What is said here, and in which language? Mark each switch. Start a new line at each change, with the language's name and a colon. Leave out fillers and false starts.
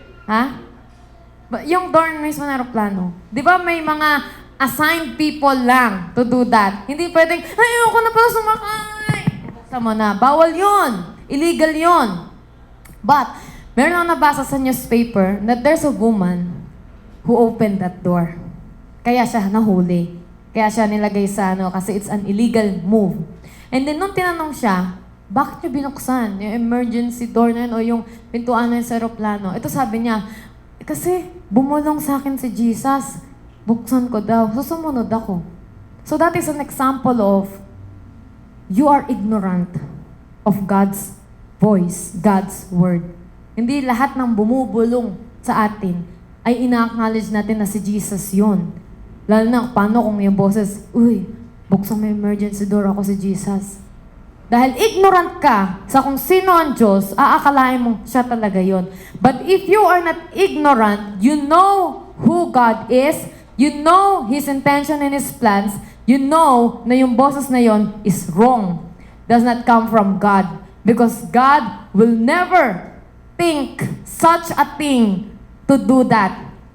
Filipino: Ha? Yung door mismo ng aeroplano. Di ba may mga assigned people lang
English: to do that?
Filipino: Hindi pwedeng, ayoko na pala sumakay. Buksan mo na. Bawal yun. Illegal yun.
English: But,
Filipino: meron akong nabasa sa
English: newspaper that there's a woman who opened that door.
Filipino: Kaya siya nahuli. Kaya siya nilagay sa kasi
English: it's an illegal move.
Filipino: And then, nung tinanong siya, bakit niyo binuksan yung emergency door na yun o yung pintuan na yun sa aeroplano? Ito sabi niya, kasi bumulong sa akin si Jesus, buksan ko daw, sumunod ako.
English: So that is an example of you are ignorant of God's voice, God's word.
Filipino: Hindi lahat ng bumubulong sa atin ay ina-acknowledge natin na si Jesus yun. Lalo na paano kung yung boses, uy, buksan mo yung emergency door, ako si Jesus. Dahil ignorant ka sa kung sino ang Diyos, aakalain mo siya talaga yon.
English: But if you are not ignorant, you know who God is, you know His intention and His plans, you know na yung boses na yon is wrong. Does not come from God. Because God will never think such a thing to do that.